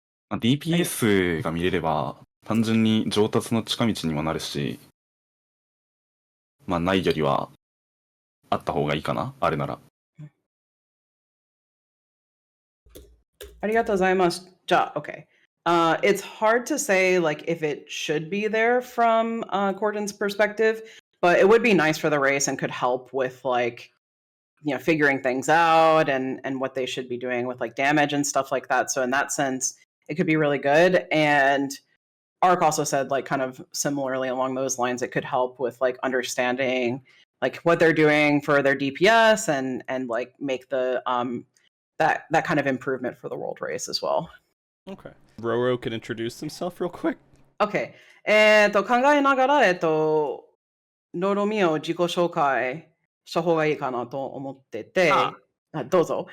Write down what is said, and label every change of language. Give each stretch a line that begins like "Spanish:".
Japanese: DPS が見れれば、単純に上達の近道にもなるし、まあ、ないよりは、あった方がいいかな、あれなら。ありがとうございます。
English: じゃあ、okay. It's hard to say like if it should be there from Cordon's perspective, but it would be nice for the race and could help with like, you know, figuring things out and what they should be doing with like damage and stuff like that. So in that sense, it could be really good. And Ark also said like kind of similarly along those lines, it could help with like understanding like what they're doing for their DPS and like make the that kind of improvement for the world race as well. Okay. Roro can introduce himself real quick. Okay.
Japanese: 考えながらロロミを自己紹介した方がいいかなと思ってて、どうぞ。